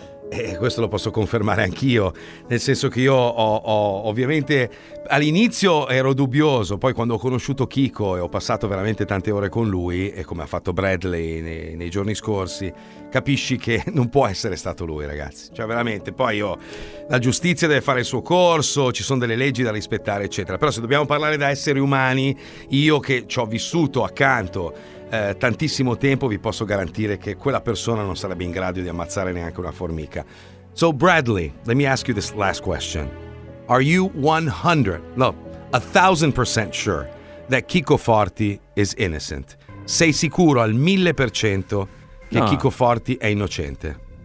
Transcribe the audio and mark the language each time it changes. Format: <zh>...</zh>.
<it>E questo lo posso confermare anch'io, nel senso che io ho ovviamente all'inizio ero dubbioso, poi quando ho conosciuto Chicco e ho passato veramente tante ore con lui, e come ha fatto Bradley nei giorni scorsi, capisci che non può essere stato lui, ragazzi, cioè veramente. Poi io, la giustizia deve fare il suo corso, ci sono delle leggi da rispettare, eccetera, però se dobbiamo parlare da esseri umani, io che ci ho vissuto accanto tantissimo tempo, vi posso garantire che quella persona non sarebbe in grado di ammazzare neanche una formica.</it> <en>So Bradley, let me ask you this last question. Are you 1000% sure that Chicco Forti is innocent?</en> <it>Sei sicuro al 1000% che Chicco Forti è innocente?</it>